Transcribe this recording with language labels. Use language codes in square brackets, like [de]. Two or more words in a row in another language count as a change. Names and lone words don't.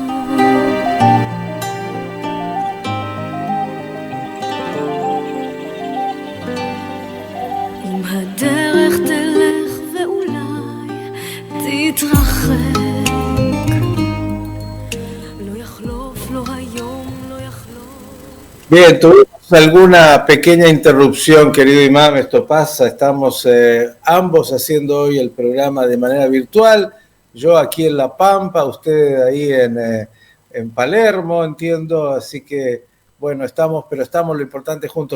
[he] אם הדרך תלך ואולי תתרחק, לא יחלוף, לא היום, לא יחלוף. [es] Bien, tuvimos alguna pequeña interrupción, querido imán, esto pasa, estamos ambos haciendo hoy el programa de manera virtual, yo aquí en La Pampa, usted ahí en Palermo, entiendo, así que bueno, estamos lo importante juntos.